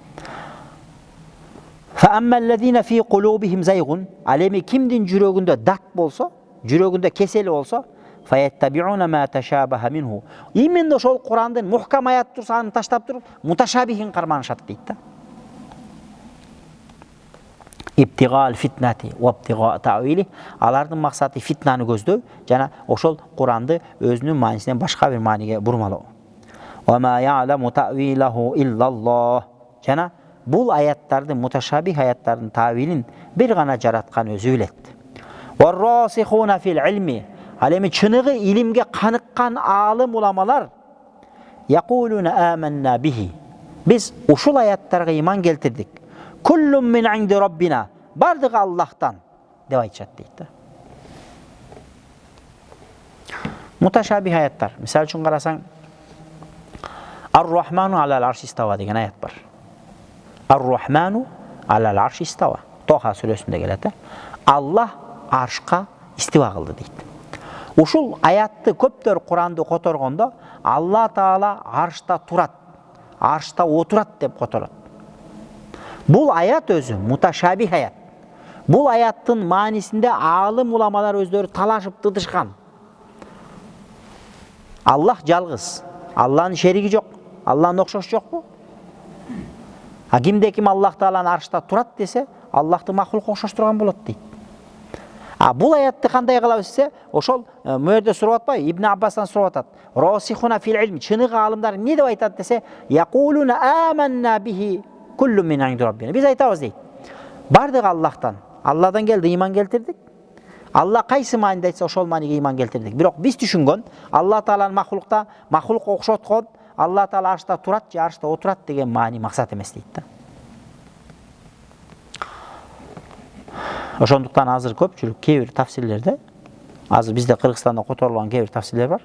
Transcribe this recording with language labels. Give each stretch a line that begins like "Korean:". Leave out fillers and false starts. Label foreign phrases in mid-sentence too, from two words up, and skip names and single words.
Kyrgyz: Ал эми кимдин жүрөгүндө дат болсо, жүрөгүндө кесели болсо, именно ошол Курандын мухкам аят турса аны таштап туруп, муташабихин карманышат дейт да.
Arabic: ابتغاء الفتنة وابتغاء تأويله,
Kyrgyz: алардын максаты фитнаны көздөй жана ошол Куранды өзүнүн маанисинен башка бир мааниге бурмалоо.
Arabic: وما يعلم تأويله إلا الله.
Kyrgyz: Жана бул аяттардын, муташабих аяттардын таъвилин бир гана жараткан өзү билет.
Arabic: والراسخون في العلم,
Kyrgyz: ал эми чыныгы илимге каныккан аалым уламалар
Arabic: يقولون آمنا به.
Kyrgyz: Биз ушул аяттарга иман келтирдик.
Arabic: كل من عند ربنا,
Kyrgyz: бардыгы Аллахтан деп айтышат дейт да. Муташабих аяттар, мисал үчүн карасаң,
Arabic: الرحمن على العرش استوى
Kyrgyz: деген аят бар.
Arabic: الرحمن على العرش استوى.
Kyrgyz: Тоха сүрөсүндө келет. Аллах аршка истива кылды дейт. Ушул аятты көптөр Куранды которгондо Алла Таала аршта турат, аршта отурат деп которот. Бул аят өзү муташабих аят. Бул аяттын маанисинде аалым уламалар өздөрү талашып тытышкан. Аллах жалгыз, Алланын шериги жок, Алланын окшошу жокпу? А кимде ким Аллах Тааланын аршта турат десе, Аллахты махлук окшоштурган болот дейт. А бул аятты кандай кылабыз десе, ошол мөөрдө сурап атпайбы? Ибн Аббастан сурап атат.
Arabic: الراسخون في العلم,
Kyrgyz: чыныгы аалымдар эмне деп айтат десе,
Arabic: يقولون آمنا به كل من عند ربنا.
Kyrgyz: Биз айтабыз дейт. Бардыгы Аллахтан, Алладан келди, иман келтирдик. Алла кайсы мааниде айтса ошол мааниге иман келтирдик. Бирок биз түшүнгөн Алла Тааланын махлукта, махлук окшоткон, Алла Таала аршта турат же аршта отурат деген маани максат эмес дейт да. Ошондуктан азыр көпчүлүк кээ бир тафсирлерде, азыр бизде Кыргызстанда которулган кээ бир тафсирлер бар.